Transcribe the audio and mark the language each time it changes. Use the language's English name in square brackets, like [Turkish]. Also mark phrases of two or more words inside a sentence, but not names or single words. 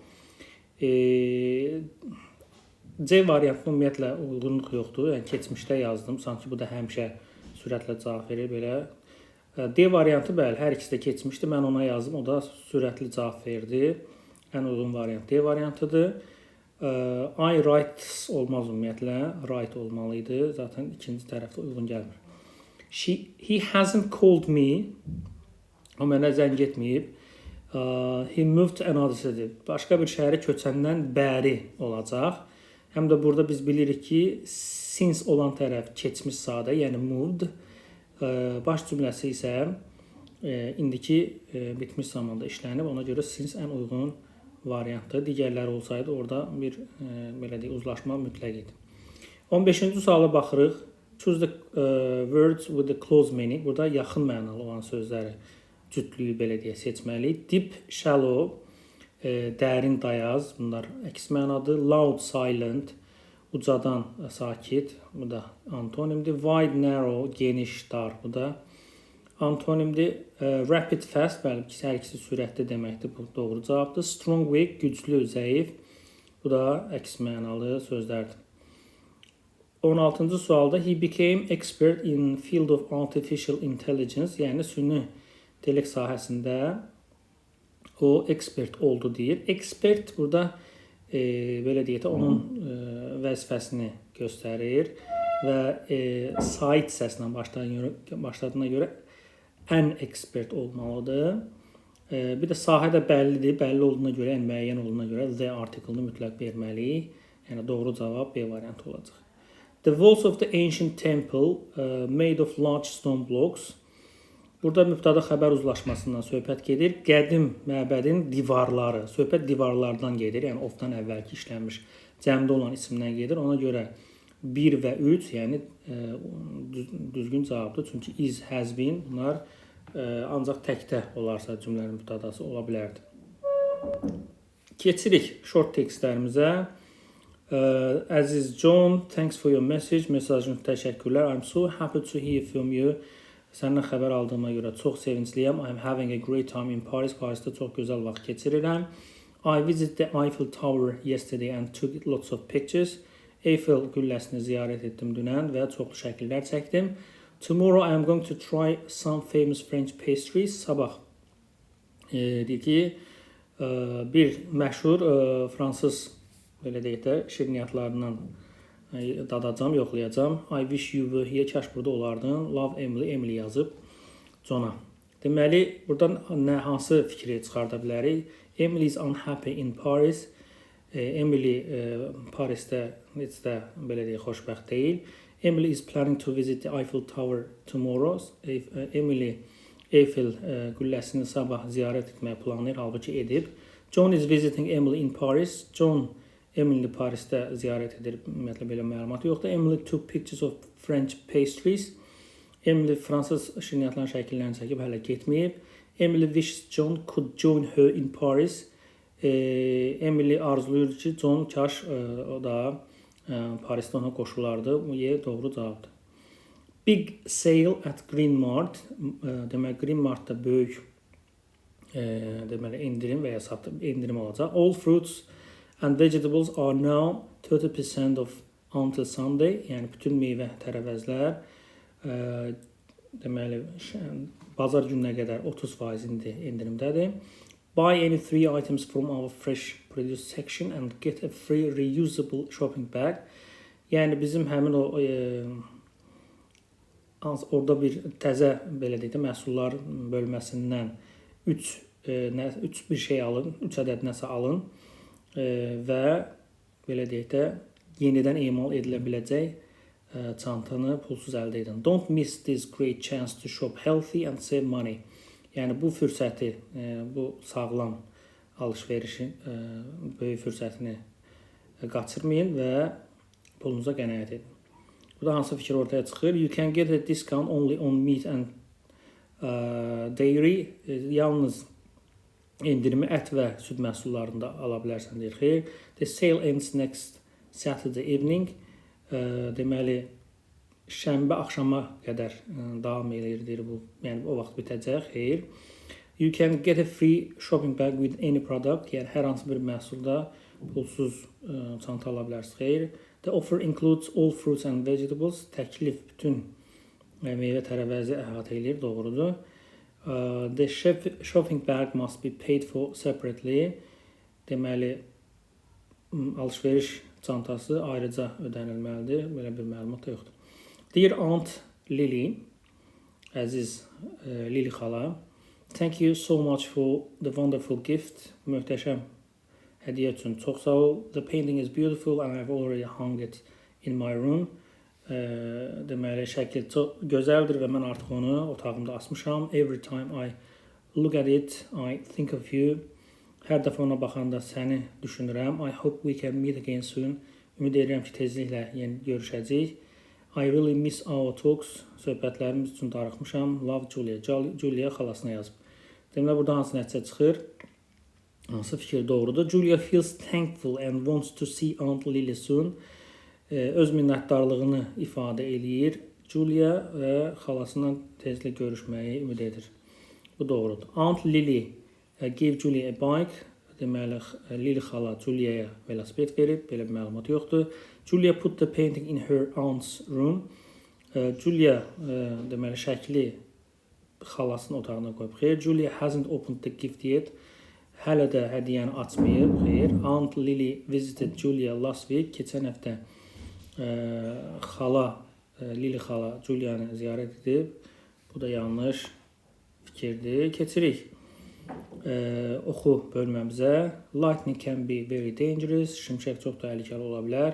[Azerbaijani] C variantına ümumiyyətlə uyğunluq yoxdur, yəni keçmişdə yazdım, sanki bu da həmişə sürətlə cavab verir, belə. D variantı bəli, hər ikisi də keçmişdi, mən ona yazdım, o da sürətli cavab verdi. Ən uyğun variant D variantıdır. [English] I writes [Azerbaijani] olmaz ümumiyyətlə, write olmalıydı, zaten ikinci tərəfdə uyğun gəlmir. [English] He hasn't called me, [Azerbaijani] o mənə zəng etməyib. [English] He moved to another city, [Azerbaijani] başqa bir şəhərə köçəndən bəri olacaq. Həm də burada biz bilirik ki, since olan tərəf keçmiş sadə, yəni moved. Baş cümləsi isə indiki bitmiş zamanda işlənib, ona görə since ən uyğun variantdır. Digərləri olsaydı orada bir belə deyək, uzlaşma mütləq idi. 15-ci suala baxırıq. [English] Choose the words with the close meaning. [Azerbaijani] Burada yaxın mənalı olan sözləri cütlüyü belə deyə seçməliyik. [English] Deep, shallow, [Azerbaijani] dərin, dayaz, bunlar əks mənadır. [English] Loud, silent, [Azerbaijani] ucadan, sakit, bu da antonimdir. [English] Wide, narrow, [Azerbaijani] geniş, dar, bu da antonimdir. [English] Rapid, fast, [Azerbaijani] bəli, hər ikisi sürətli deməkdir, bu doğru cavabdır. [English] Strong, weak, [Azerbaijani] güclü, zəif, bu da əks mənalı sözlərdir. 16-cı sualda [English] he became expert in field of artificial intelligence, [Azerbaijani] yəni süni intellekt sahəsində o ekspert oldu deyir. Expert burada belə deyək də onun vəzifəsini göstərir və sait səslə başladığına görə ən ekspert olmalıdır. Bir də sahə də bəllidir. Bəlli olduğuna görə, yəni müəyyən olduğuna görə [English] the article- [Azerbaijani] ını mütləq verməliyik. Yəni doğru cavab B variantı olacaq. [English] The walls of the ancient temple made of large stone blocks. [Azerbaijani] Burada mübtada xəbər uzlaşmasından söhbət gedir. Qədim məbədin divarları, söhbət divarlardan gedir. Yəni ofdan əvvəlki işlənmiş cəmdə olan isimdən gedir. Ona görə 1 və 3, yəni düzgün cavabdır. Çünki [English] is, has been [Azerbaijani] bunlar ancaq təkdə olarsa cümlənin mübtadası ola bilərdi. Keçirik short tekstlərimizə. [English] Aziz John, thanks for your message. [Azerbaijani] Mesajın təşəkkürlər. [English] I'm so happy to hear from you. [Azerbaijani] Səndən xəbər aldığıma görə çox sevincliyəm. [English] I'm having a great time in Paris. [Azerbaijani] Parisdə çox gözəl vaxt keçirirəm. [English] I visited the Eiffel Tower yesterday and took lots of pictures. [Azerbaijani] Eiffel qülləsini ziyarət etdim dünən və çoxlu şəkillər çəkdim. [English] Tomorrow I am going to try some famous French pastries. [Azerbaijani] Sabah deyir ki, bir məşhur fransız belə deyək də şirniyyatlarından dadacam, yoxlayacam. [English] I wish you were here. [Azerbaijani] Kaş burada olardın. Love Emily. Emily yazıb Johna. Deməli, buradan hansı fikri çıxarda bilərik? [English] Emily is unhappy in Paris. [Azerbaijani] Emily Parisdə heç də belə deyək, xoşbəxt deyil. [English] Emily is planning to visit the Eiffel Tower tomorrow. [Azerbaijani] Emily Eiffel qülləsini sabah ziyarət etməyə planlayır, halbuki edib. [English] John is visiting Emily in Paris. [Azerbaijani] John Emily Parisdə ziyarət edir, ümumiyyətlə belə məlumat yoxdur. [English] Emily took pictures of French pastries. [Azerbaijani] Emily fransız şirniyyatların şəkillərini çəkib hələ getməyib. [English] Emily wishes John could join her in Paris. [Azerbaijani] Emily arzuluyur ki, John kaş o da Parisdə ona qoşulardı. Bu doğru cavabdır. [English] Big sale at Green Mart. [Azerbaijani] Demək, Green Martda böyük deməli endirim və ya endirim olacaq. [English] All fruits and vegetables are now 30% off until Sunday. [Azerbaijani] Yəni bütün meyvə tərəvəzlər deməli bazar gününə qədər 30% endirimdədir. [English] Buy any 3 items from our fresh produce section and get a free reusable shopping bag. [Azerbaijani] Yəni bizim həmin o orada bir təzə belə deyək də məhsullar bölməsindən 3 bir şey alın, 3 ədəd nəsə alın. Və belə deyək də yenidən emal edilə biləcək çantanı pulsuz əldə edin. [English] Don't miss this great chance to shop healthy and save money. [Azerbaijani] Yəni bu fürsəti, bu sağlam alış-verişin böyük fürsətini qaçırmayın və pulunuza qənaət edin. Burada hansı fikir ortaya çıxır? [English] You can get a discount only on meat and dairy. [Azerbaijani] Yalnız endirimi ət və süd məhsullarında ala bilərsən deyir. Xeyr. [English] The sale ends next Saturday evening. [Azerbaijani] Deməli, şənbə axşama qədər davam edir deyir bu. Yəni o vaxt bitəcək. Xeyr. [English] You can get a free shopping bag with any product. [Azerbaijani] Yəni hər hansı bir məhsulda pulsuz çanta ala bilərsiniz. Xeyr. [English] The offer includes all fruits and vegetables. [Azerbaijani] Təklif bütün meyvə tərəvəzi əhatə edir. Doğrudur. [English] The shopping bag must be paid for separately. [Azerbaijani] Deməli, alış-veriş çantası ayrıca ödənilməlidir. Belə bir məlumat da yoxdur. [English] Dear Aunt Lily, [Azerbaijani] əziz Lily xala, [English] thank you so much for the wonderful gift. [Azerbaijani] Möhtəşəm hədiyyə üçün çox sağ ol. [English] The painting is beautiful and I've already hung it in my room. [Azerbaijani] Deməli, şəkil çox gözəldir və mən artıq onu otağımda asmışam. [English] Every time I look at it, I think of you. [Azerbaijani] Hər dəfə ona baxanda səni düşünürəm. [English] I hope we can meet again soon. [Azerbaijani] Ümid edirəm ki, tezliklə yeni görüşəcəyik. [English] I really miss our talks. [Azerbaijani] Söhbətlərimiz üçün darıxmışam. Love Julia. Julia xalasına yazıb. Deməli, burada hansı nəticə çıxır? Hansı fikir doğrudur? [English] Julia feels thankful and wants to see Aunt Lily soon. [Azerbaijani] Öz minnətdarlığını ifadə eləyir. Julia və xalasından tezlə görüşməyi ümid edir. Bu doğrudur. [English] Aunt Lily give Julia a bike. [Azerbaijani] Deməli, Lily xala Julia'ya velosiped verib. Belə bir məlumat yoxdur. [English] Julia put the painting in her aunt's room. [Azerbaijani] Julia deməli şəkli xalasının otağına qoyub. [English] Xeyr, Julia hasn't opened the gift yet. [Azerbaijani] Hələ də hədiyyəni açmayıb. Xeyr. [English] Aunt Lily visited Julia last week. [Azerbaijani] Keçən həftə xala Lily xala Julia'nı ziyarət edib. Bu da yanlış fikirdir. Keçirik oxu bölməmizə. [English] Lightning can be very dangerous. [Azerbaijani] Şimşək çox təhlükəli ola bilər.